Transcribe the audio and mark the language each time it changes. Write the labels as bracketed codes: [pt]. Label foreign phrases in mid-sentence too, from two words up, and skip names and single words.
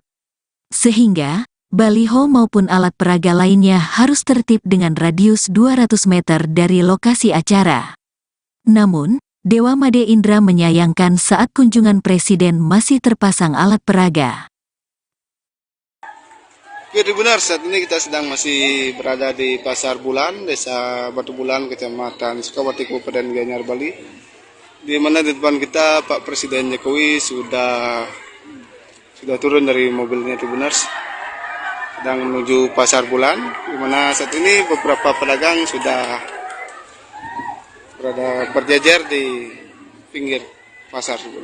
[id] Sehingga, baliho maupun alat peraga lainnya harus tertib dengan radius 200 meter dari lokasi acara. Namun, Dewa Made Indra menyayangkan saat kunjungan Presiden masih terpasang alat peraga. Jadi benar, saat ini kita sedang masih berada di Pasar Bulan, Desa Batu Bulan, Kecamatan Sukawati, Kabupaten Gianyar, Bali. Di mana di depan kita Pak Presiden Jokowi sudah turun dari mobilnya, itu benar. Sedang menuju Pasar Bulan, di mana saat ini beberapa pedagang sudah berada berjajar di pinggir pasar.